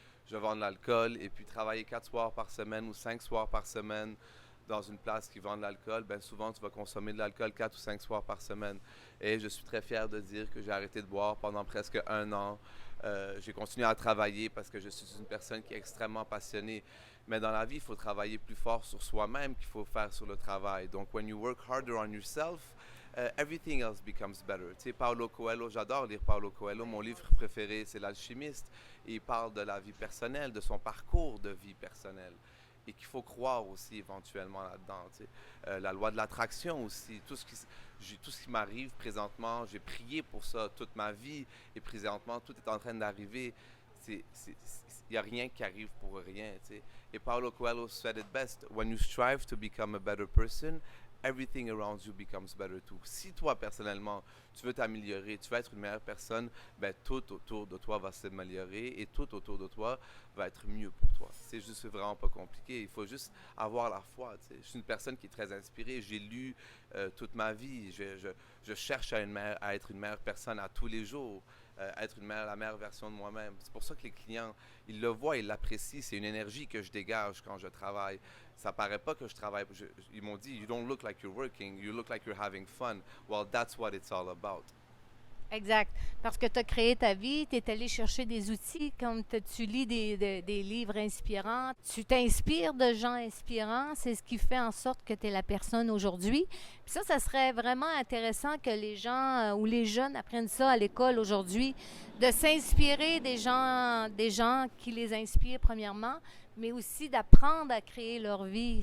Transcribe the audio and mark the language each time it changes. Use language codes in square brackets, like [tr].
[fr] Je vends de l'alcool et puis travailler 4 soirs par semaine ou 5 soirs par semaine dans une place qui vend de l'alcool, ben souvent tu vas consommer de l'alcool 4 ou 5 soirs par semaine. Et je suis très fier de dire que j'ai arrêté de boire pendant presque un an. J'ai continué à travailler parce que je suis une personne qui est extrêmement passionnée. Mais dans la vie, il faut travailler plus fort sur soi-même qu'il faut faire sur le travail. [en] Donc, when you work harder on yourself, everything else becomes better. [fr] Tu sais, Paulo Coelho, j'adore lire Paulo Coelho. Mon livre préféré, c'est L'Alchimiste. Et il parle de la vie personnelle, de son parcours de vie personnelle. Et qu'il faut croire aussi éventuellement là-dedans. Tu sais. La loi de l'attraction aussi. Tout ce qui m'arrive présentement, j'ai prié pour ça toute ma vie. Et présentement, tout est en train d'arriver. Il n'y a rien qui arrive pour rien. Tu sais. [en] Et Paulo Coelho said it best. When you strive to become a better person, everything around you becomes better too. [fr] Si toi, personnellement, tu veux t'améliorer, tu veux être une meilleure personne, ben tout autour de toi va s'améliorer et tout autour de toi va être mieux pour toi. C'est juste vraiment pas compliqué. Il faut juste avoir la foi. Tu sais. Je suis une personne qui est très inspirée. J'ai lu toute ma vie. Je cherche à être une meilleure personne à tous les jours. Être la meilleure version de moi-même. C'est pour ça que les clients, ils le voient, ils l'apprécient. C'est une énergie que je dégage quand je travaille. Ça paraît pas que je travaille. Ils m'ont dit, [en] you don't look like you're working, you look like you're having fun. Well, that's what it's all about. [fr] Exact. Parce que tu as créé ta vie, tu es allé chercher des outils, comme tu lis des livres inspirants, tu t'inspires de gens inspirants, c'est ce qui fait en sorte que tu es la personne aujourd'hui. Puis ça serait vraiment intéressant que les gens ou les jeunes apprennent ça à l'école aujourd'hui, de s'inspirer des gens qui les inspirent premièrement, mais aussi d'apprendre à créer leur vie.